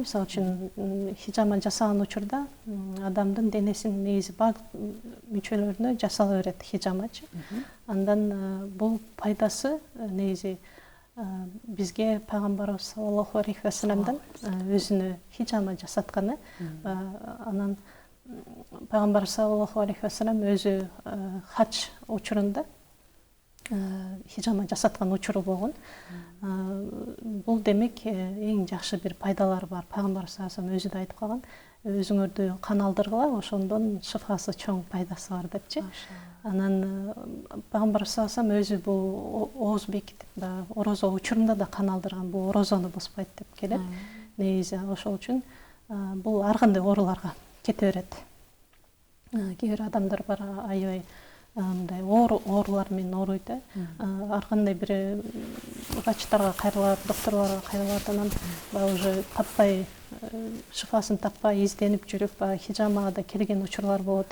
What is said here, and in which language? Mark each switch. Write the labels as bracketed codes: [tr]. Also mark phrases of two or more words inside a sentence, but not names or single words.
[ky] Мисалы үчүн хиджама жасаган учурда адамдын денесинин негизи баардык мүчөлөрүнө жасала берет хиджамачы. Андан бул пайдасы негизи бизге пайгамбарыбыз [ar] صلى الله عليه وسلم [ky] өзүнө хиджама жасатканы. Анан пайгамбарыбыз [ar] صلى الله عليه وسلم [ky] өзү хадж учурунда хиджама жасаткан учуру болгон. Бул демек эң жакшы бир пайдалары бар. Пайгамбар [ar] صلى الله عليه وسلم [ky] өзү да айтып калган, өзүңөрдү кан алдыргыла, ошондон шифасы чоң пайдасы бар депчи. Анан пайгамбар [ar] صلى الله عليه وسلم [ky] өзү бул ооз бекитип, орозо учурунда да кан алдырган, бул орозону боспойт деп келет. Негизи ошол үчүн бул ар кандай ооруларга кете берет. Кээ бир адамдар бар аябай мындай оорулар менен ооруйт. Ар кандай бир врачтарга кайрылат, докторлорго кайрылат, анан уже таппай, шифасын таппай изденип жүрүп, хиджамага да келген учурлар болот.